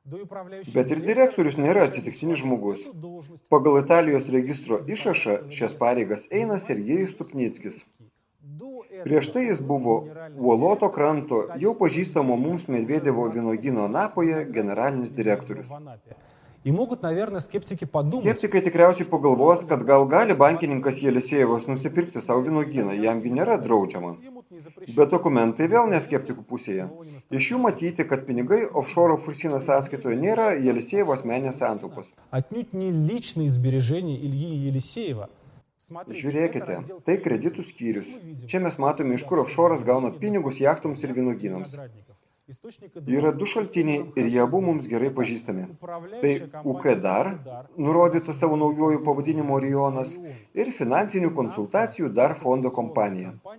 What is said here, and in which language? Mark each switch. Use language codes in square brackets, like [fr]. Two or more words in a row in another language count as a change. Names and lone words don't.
[lt] Bet ir direktorius nėra atsitiktinis žmogus. Pagal Italijos registro išrašą šias pareigas eina Sergejus Stupnickis. Prieš tai jis buvo Uoloto kranto, jau pažįstamo mums Medvedevo vynuogyno Napoje generalinis direktorius. [ru] И могут, наверное, скептики подумать... [lt] Skeptikai tikriausiai pagalvos, kad gal gali bankininkas Jelisejevas nusipirkti savo vynuogyną, jamgi nėra draudžiama. Bet dokumentai vėl ne skeptikų pusėje. Iš jų matyti, kad pinigai offshore Fursino sąskaitoje nėra Jelisejevo asmeninės santaupos. [ru] Отнюдь не личные сбережения Ильи Елисеева. [lt] Žiūrėkite, tai kreditų skyrius. Čia mes matome, iš kur offshore'as gauna pinigus jachtoms ir vynuogynams. Yra du šaltiniai ir jie abu mums gerai pažįstami. Tai UK DAR, nurodyta savo naujojų pavadinimo Orionas, ir finansinių konsultacijų DAR fondo kompanija.